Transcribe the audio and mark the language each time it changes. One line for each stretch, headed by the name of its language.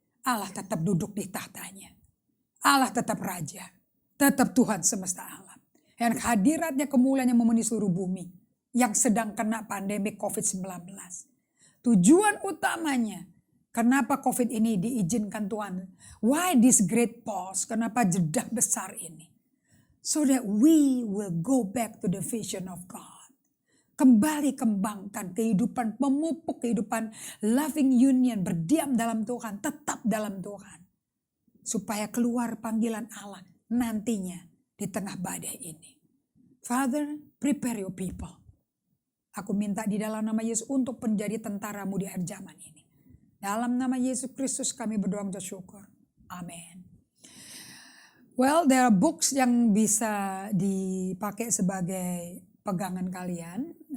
Indonesian: Allah tetap duduk di tahtanya. Allah tetap raja. Tetap Tuhan semesta alam. Yang hadiratnya kemuliaannya memenuhi seluruh bumi. Yang sedang kena pandemi COVID-19. Tujuan utamanya. Kenapa COVID ini diizinkan Tuhan?
English: Why this great pause?
Indonesian: Kenapa jeda besar ini?
English: So that we will go back to the vision of God.
Indonesian: Kembali kembangkan kehidupan, memupuk kehidupan
English: loving union,
Indonesian: berdiam dalam Tuhan, tetap dalam Tuhan. Supaya keluar panggilan Allah nantinya di tengah badai ini.
English: Father, prepare your people.
Indonesian: Aku minta di dalam nama Yesus untuk menjadi tentaramu di akhir zaman ini. Dalam nama Yesus Kristus kami berdoa dan syukur. Amin.
English: Well, there are books
Indonesian: yang bisa dipakai sebagai pegangan kalian.